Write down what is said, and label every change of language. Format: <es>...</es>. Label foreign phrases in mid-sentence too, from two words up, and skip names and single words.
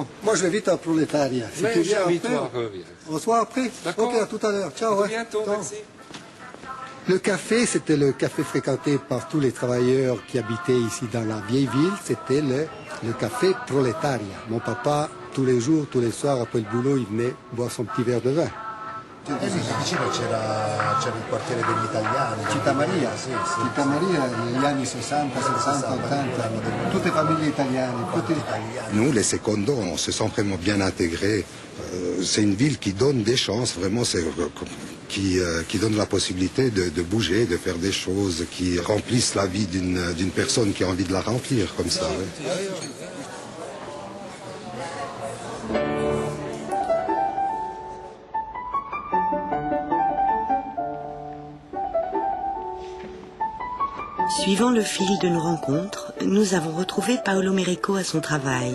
<fr>Moi, je vais vite à Prolétaria. Si tu viens après, on se voit après. D'accord. Ok, à tout à l'heure. Ciao. À ouais. bientôt, Ciao. merci. Le café, c'était le café fréquenté par tous les travailleurs qui habitaient ici dans la vieille ville. C'était le café Prolétaria. Mon papa, tous les jours, tous les soirs, après le boulot, il venait boire son petit verre de vin.</fr> <it>Vicino c'era il quartiere degli italiani. Città Maria, Sì. Città Maria, negli anni 60, 70, 80, tutte le famiglie italiane.</it> <fr>Nous, les secondos, on se sent vraiment bien intégrés. C'est une ville qui donne des chances, vraiment, qui donne la possibilité de bouger, de faire des choses, qui remplissent la vie d'une personne qui a envie de la remplir, comme ça. Ouais. Suivant le fil de nos rencontres, nous avons retrouvé Paolo Merico à son travail.</fr>